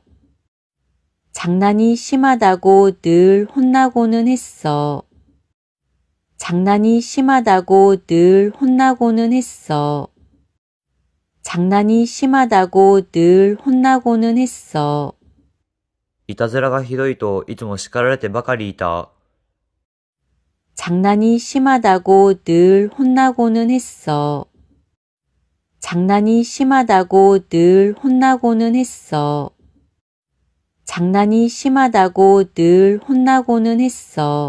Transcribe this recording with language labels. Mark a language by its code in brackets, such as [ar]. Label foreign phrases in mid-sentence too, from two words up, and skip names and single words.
[ko] 장난이 심하다고 늘 혼나고는 했어. 장난이 심하다고 늘 혼나고는 했어. 장난이 심하다고 늘 혼나고는 했어. [ja] いたずらがひどいといつも叱られてばかりいた。 [ko] 장난이 심하다고 늘 혼나고는 했어. 장난이 심하다고 늘 혼나고는 했어. 장난이 심하다고 늘 혼나고는 했어.